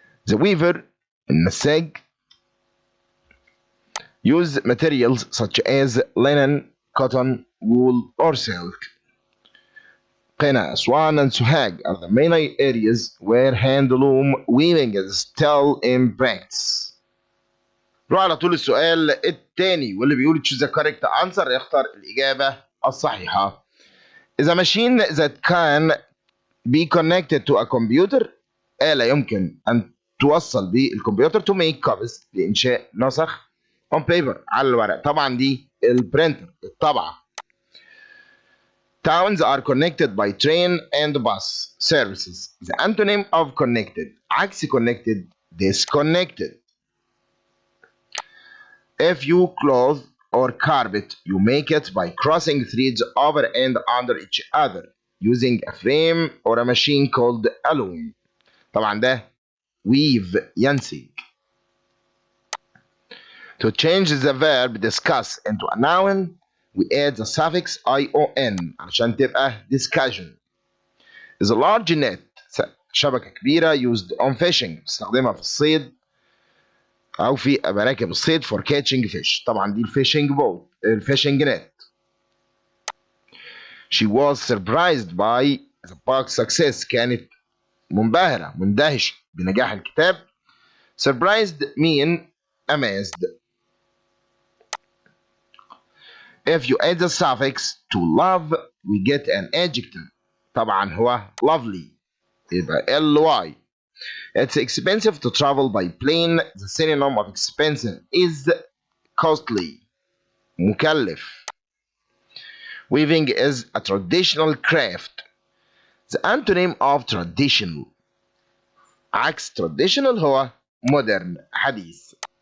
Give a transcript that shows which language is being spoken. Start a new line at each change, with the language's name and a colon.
English: The weaver النساج use materials such as linen, cotton, wool or silk. Qena, Aswan and Suhag are the main areas where handloom weaving is still in practice.
Arabic: نروح على طول السؤال الثاني واللي بيقول
English: choose the correct answer.
Arabic: يختار الإجابة الصحيحة.
English: is a machine that can be connected to a computer.
Arabic: آلة يمكن أن توصل بالكمبيوتر
English: to make copies
Arabic: لإنشاء نسخ
English: on paper
Arabic: على الورق. طبعا دي البرينتر الطبعة.
English: Towns are connected by train and bus services. The antonym of connected عكس connected disconnected. If you clothe or carpet, you make it by crossing threads over and under each other using a frame or a machine called a loom.
Arabic: طبعا ده weave ينسج.
English: To change the verb discuss into a noun, we add the suffix ion
Arabic: عشان تبقى
English: discussion. is a large net
Arabic: شبكة كبيرة
English: used on fishing
Arabic: بتستخدمها في الصيد أو في مراكب الصيد
English: for catching fish.
Arabic: طبعا دي الفishing boat الفishing net.
English: She was surprised by the book's success.
Arabic: كانت منبهرة مندهشة بنجاح الكتاب.
English: surprised mean amazed. If you add the suffix to love we get an adjective.
Arabic: طبعا هو lovely يبقى ly.
English: It's expensive to travel by plane. The synonym of expensive is costly مكلف. Weaving is a traditional craft. The antonym of traditional عكس traditional
Arabic: هو modern حديث.